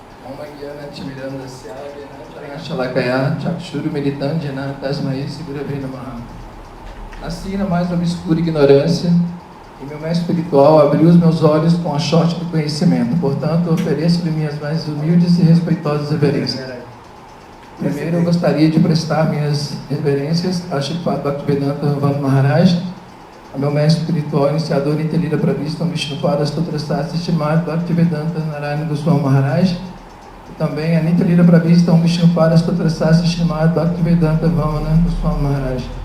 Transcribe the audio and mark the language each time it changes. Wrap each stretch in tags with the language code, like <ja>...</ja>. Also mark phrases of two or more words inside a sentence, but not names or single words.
<sa>ॐ ज्ञान तिमिरान्धस्य शलाकया चक्षुरु मीलितञ्जन तस्मै श्रीगुरवे नमः.</sa> <pt>Nasci na mais obscura ignorância e meu mestre espiritual abriu os meus olhos com a sorte do conhecimento. Portanto, ofereço-lhe minhas mais humildes e respeitosas reverências. Primeiro, eu gostaria de prestar minhas reverências a Shripad Bhaktivedanta Bhava Maharaj, ao meu mestre espiritual, iniciador e Telira Pravista, Vishnupada Stotrastasya Srimad Bhaktivedanta Narayana Goswami Maharaj, e também a Nitalira Pravista, Vishnupada Stotrastasya Srimad Bhaktivedanta Vamana Goswami Maharaj.</pt>